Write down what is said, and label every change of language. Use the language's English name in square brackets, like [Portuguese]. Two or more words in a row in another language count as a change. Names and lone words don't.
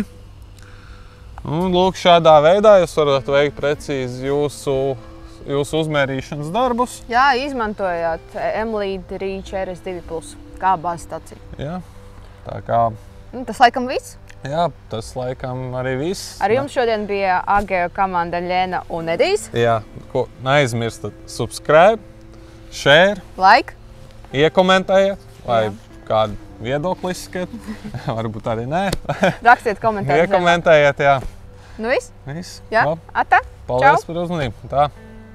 [Latvian] Un, lūk, šādā veidā jūs varat veikt precīzi jūsu uzmērīšanas darbus. Jā, izmantojot Emelead Reach RS2 Plus kā bāzes staciju. Jā, tā kā... Tas laikam viss. Jā, tas laikam arī viss. Ar jums šodien bija AGEO komanda Ļena un Edijs. Jā, ko neaizmirstat [English] subscribe, share, [Latvian] Like. Iekomentējiet, vai kādu viedokli izskat. Varbūt arī nē. Rakstiet komentārus. Iekomentējiet, jā. Nu viss? Viss. Jā, Labi. atā. Paldies par uzmanību. Tā.